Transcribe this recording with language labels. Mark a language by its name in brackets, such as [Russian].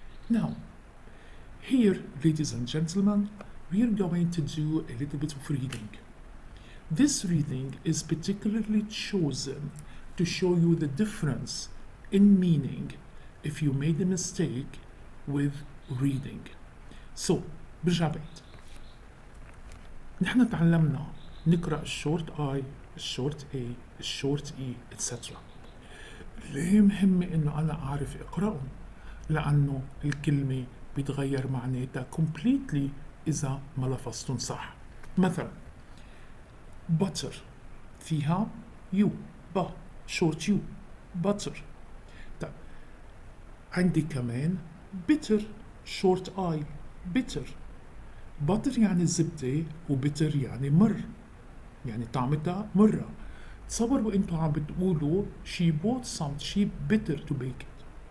[English] Now, here, ladies and gentlemen, we are going to do a little bit of reading. This reading is particularly chosen to show you the difference in meaning if you made a mistake with reading. [Arabic] So, برجع بعيد. نحن تعلمنا نقرأ الشورت I, الشورت A, الشورت E, etc. ليه مهم إنه أنا أعرف أقرأهم؟ لأنه الكلمة بيتغير معناتها completely إذا ما لفظتهم صح. مثلا [English] butter فيها U, ب short U, butter. [Arabic] طيب عندي كمان [English] bitter short I, bitter. [Arabic] butter يعني زبدة وbitter يعني مر، يعني طعمتها مرة. تصوروا انتوا عم بتقولوا [English] she bought some cheap bitter to bake it.